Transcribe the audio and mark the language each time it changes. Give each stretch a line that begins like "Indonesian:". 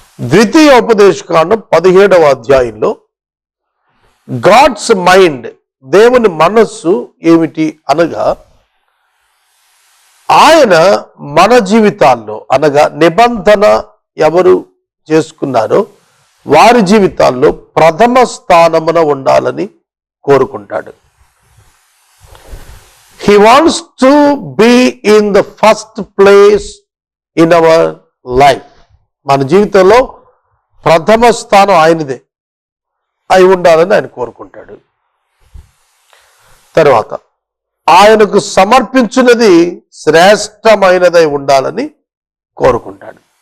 Telugu: ద్వితీయ ఉపదేశ కాండం 17వ అధ్యాయంలో గాడ్స్ మైండ్, దేవుని మనస్సు ఏమిటి అనగా, ఆయన మన జీవితాల్లో అనగా నిబంధన ఎవరు చేసుకున్నారో వారి జీవితాల్లో ప్రథమ స్థానమున ఉండాలని కోరుకుంటాడు.
English: He wants to be in the first place in our life.
Telugu: మన జీవితంలో ప్రథమ స్థానం ఆయనదే అయి ఉండాలని ఆయన కోరుకుంటాడు. తర్వాత ఆయనకు సమర్పించినది శ్రేష్టమైనదై ఉండాలని కోరుకుంటాడు.